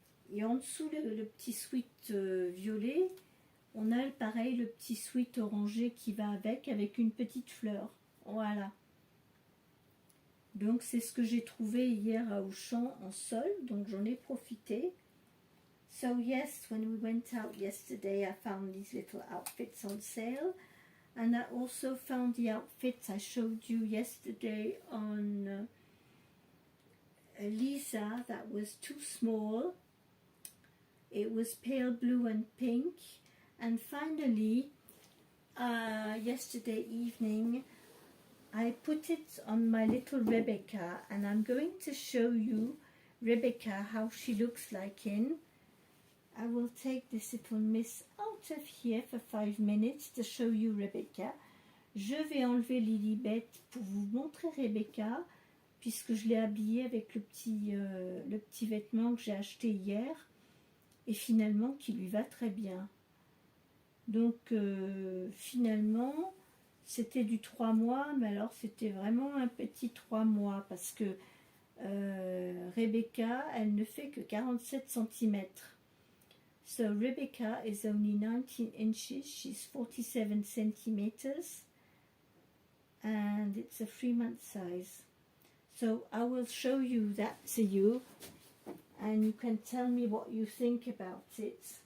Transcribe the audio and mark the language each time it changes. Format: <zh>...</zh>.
<fr>Et en dessous le petit sweat violet, on a pareil le petit sweat orangé qui va avec une petite fleur. Voilà. Donc c'est ce que j'ai trouvé hier à Auchan en solde, donc j'en ai profité.</fr> <en>So yes, when we went out yesterday, I found these little outfits on sale. And I also found the outfits I showed you yesterday on Lisa that was too small. It was pale blue and pink. And finally, yesterday evening, I put it on my little Rebecca. And I'm going to show you Rebecca, how she looks like in. I will take this little miss out of here for 5 minutes to show you Rebecca.</en> <fr>Je vais enlever Lilibet pour vous montrer Rebecca, puisque je l'ai habillée avec le petit vêtement que j'ai acheté hier, et finalement qui lui va très bien. Donc finalement, c'était du 3 mois, mais alors c'était vraiment un petit 3 mois, parce que Rebecca, elle ne fait que 47 cm.</fr> <en>So Rebecca is only 19 inches, she's 47 centimeters, and it's a 3-month size. So I will show you that to you, and you can tell me what you think about it.</en>